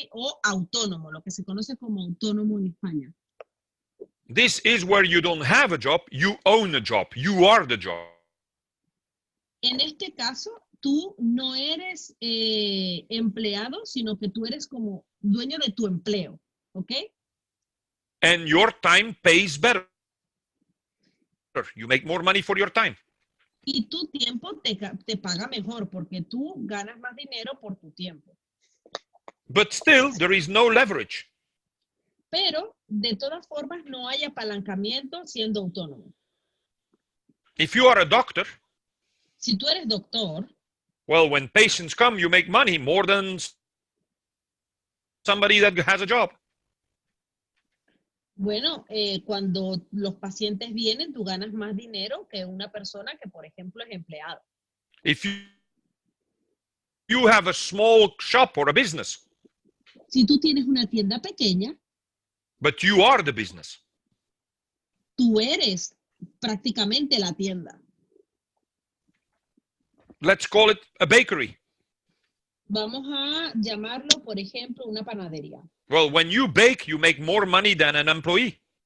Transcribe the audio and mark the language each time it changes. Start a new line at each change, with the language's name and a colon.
Spanish: O autónomo, lo que se conoce como autónomo en España.
English: This is where you don't have a job, you own a job, you are the job.
Spanish: En este caso, tú no eres empleado, sino que tú eres como dueño de tu empleo, ¿ok?
English: And your time pays better. You make more money for your time.
Spanish: Y tu tiempo te paga mejor porque tú ganas más dinero por tu tiempo.
English: But still, there is no leverage.
Spanish: Pero de todas formas no hay apalancamiento siendo autónomo.
English: If you are a doctor,
Spanish: Si tú eres doctor,
English: well, when patients come, you make money more than somebody that has a job.
Spanish: bueno, cuando los pacientes vienen, tú ganas más dinero que una persona que, por ejemplo, es empleado.
English: If you have a small shop or a business,
Spanish: Si tú tienes una tienda pequeña,
English: but you are the business,
Spanish: tú eres prácticamente la tienda.
English: let's call it a bakery.
Spanish: Vamos a llamarlo, por ejemplo, una panadería.
English: Well, when you bake, you make more money than an employee.